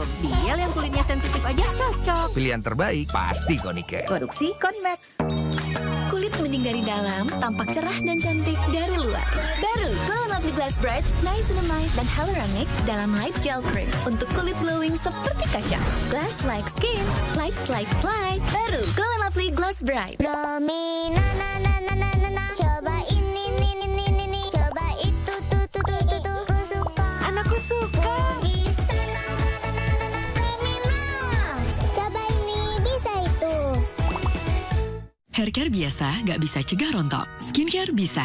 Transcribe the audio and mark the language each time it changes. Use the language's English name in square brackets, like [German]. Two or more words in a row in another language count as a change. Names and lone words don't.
[Indonesian] Biel yang kulitnya sensitif aja cocok. Pilihan terbaik pasti Konicare. Produksi Convex. Kulit mending dari dalam, tampak cerah dan cantik dari luar. Baru Glow & Lovely Glass Bright, Niacinamide dan Hyaluronic dalam Light Gel Cream untuk kulit glowing seperti kaca. [English] Glass like skin, light like light. Baru Glow & Lovely Glass Bright. Romi, na na na na na na na. [Indonesian] Coba ini, coba itu, tuh. Aku suka. Anakku suka. Bisa, na na na na na na. Romi mau. Coba ini, bisa itu. Haircare biasa nggak bisa cegah rontok. Skincare bisa.